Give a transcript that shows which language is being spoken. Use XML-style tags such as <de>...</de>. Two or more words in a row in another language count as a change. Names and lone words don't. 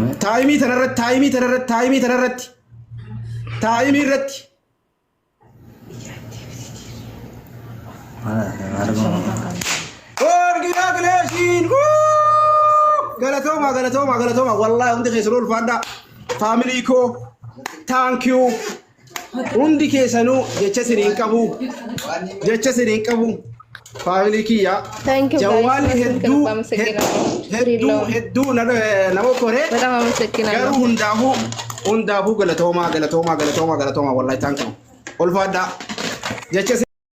<om>taayimii irratti galatooma wallahi hundi keessan ulfaadha family ko</om> <en>thank you</en> <om>hundi keessanuu jecha siniin qabu family kiyya jawaali hedduu nama kore garuu hundaafuu galatooma wallahi</om> <en>thank you</en> <om>ulfaadha jecha</om>